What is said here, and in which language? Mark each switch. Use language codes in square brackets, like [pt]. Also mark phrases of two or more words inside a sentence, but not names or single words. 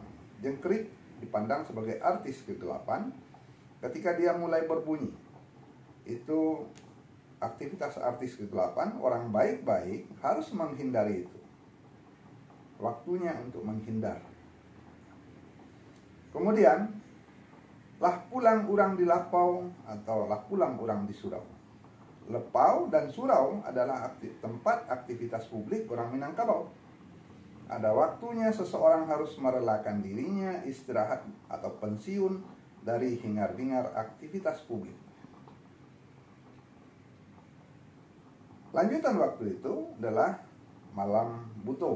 [id] Jengkrik dipandang sebagai artis kegelapan ketika dia mulai berbunyi. Itu aktivitas artis kegelapan, orang baik-baik harus menghindari itu. Waktunya untuk menghindar. Kemudian, [min] lah pulang urang di lapau atau lah pulang urang di surau. [id] Lepau dan surau adalah tempat aktivitas publik orang Minangkabau. Ada waktunya seseorang harus merelakan dirinya istirahat atau pensiun dari hingar-bingar aktivitas publik. Lanjutan waktu itu adalah malam buto.